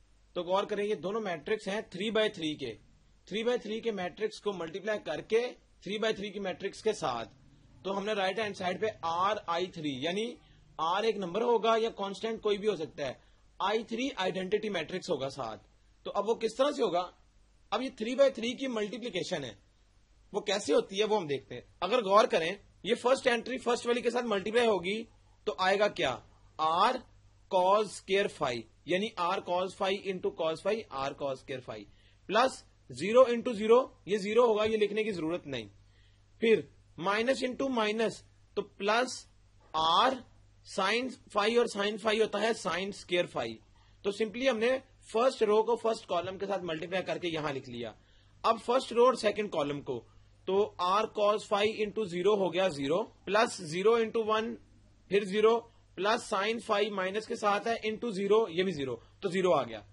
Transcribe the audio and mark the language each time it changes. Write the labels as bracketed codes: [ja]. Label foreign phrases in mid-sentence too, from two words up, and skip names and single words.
[ur] تو غور کریں یہ دونوں میٹرکس ہیں 3/3 کے. 3/3 کے میٹرکس کو ملٹیپلائی کر کے 3/3 کی میٹرکس کے ساتھ, تو ہم نے [en] right hand side [ur] پہ RI3 یعنی R ایک نمبر ہوگا یا کانسٹینٹ کوئی بھی ہو سکتا ہے, I3 [en] identity matrix [ur] ہوگا ساتھ. تو اب وہ کس طرح سے ہوگا, اب یہ 3/3 کی ملٹیپلیکیشن ہے وہ کیسے ہوتی ہے وہ ہم دیکھتے ہیں. اگر غور کریں یہ [en] first entry [ur] فرسٹ والی کے ساتھ ملٹیپلائی ہوگی تو آئے گا کیا [en] R cos square phi, [ur] یعنی [en] R cos phi into cos phi R cos square phi [ur] پلس 0 into 0, یہ 0 ہوگا یہ لکھنے کی ضرورت نہیں. پھر [en] minus into minus [ur] تو [en] plus R sine phi, [ur] اور [en] sine phi [ur] ہوتا ہے [en] sine square phi. [ur] تو سمپلی ہم نے [en] first row [ur] کو [en] first column [ur] کے ساتھ ملٹیپلائی کر کے یہاں لکھ لیا. اب [en] first row [ur] اور [en] second column [ur] کو, تو [en] R cos phi into 0 [ur] ہو گیا 0 پلس 0 into 1 پھر 0 پلس [en] sine phi minus [ur] کے ساتھ ہے انٹو 0, یہ بھی 0, تو 0 آ گیا.